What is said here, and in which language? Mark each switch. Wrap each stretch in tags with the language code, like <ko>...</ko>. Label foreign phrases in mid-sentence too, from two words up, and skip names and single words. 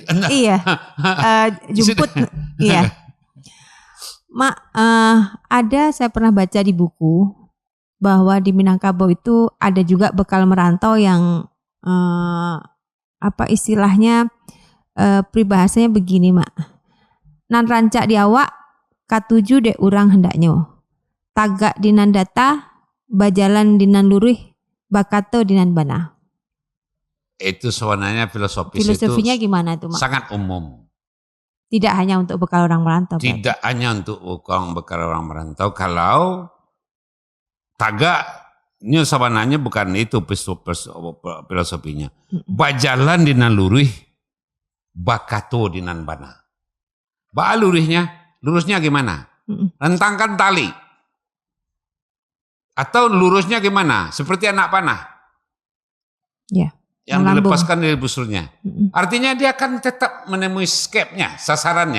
<id>Iya. Jemput. Iya. Mak, saya pernah baca di buku bahwa di Minangkabau itu ada juga bekal merantau yang istilahnya peribahasanya begini, Mak.</id> <min>Nan rancak di awak katuju dek urang hendaknya. Tagak dinan data, bajalan dinan lurih, bakato dinan bana.</min> <id>Itu sebenarnya filosofinya itu gimana tuh, Mak? sangat umum. Tidak hanya untuk bekal orang merantau. Tidak hanya untuk bekal orang merantau. Kalau tagaknya sebenarnya bukan itu filosofinya.</id> <min>Bajalan dinan lurih, bakato dinan bana.</min> <id>Lurusnya gimana? Rentangkan tali. Atau lurusnya gimana? Seperti anak panah. Ya. Yang dilepaskan dari busurnya. Artinya dia akan tetap menemui escape-nya, sasarannya.</id>